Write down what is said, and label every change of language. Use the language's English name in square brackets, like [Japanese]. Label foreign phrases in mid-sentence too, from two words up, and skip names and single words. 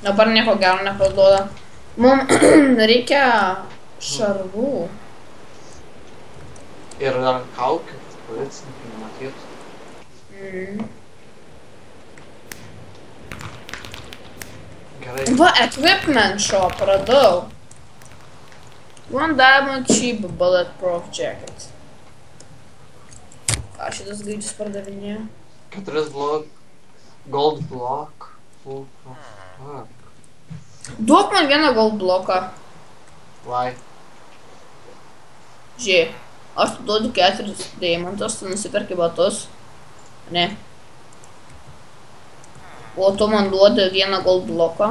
[Lithuanian] Dabar nieko gero neparduoda. Mums reikia šarvų. Ir dar kaukių, policininkai nematytų. Gerai. Va, [English] equipment shop radau. One diamond cheap bulletproof jacket. [Lithuanian] Ką šitas gaidžius pardavinėja? [English] 4 gold block. Fuck. [Lithuanian] Duok man vieną [English] gold bloką. Why? [Lithuanian] Žiūrėk, aš tu duodu 4 deimantus, tu nusiperki batus. Ne. O tu man duodi vieną [English] gold bloką.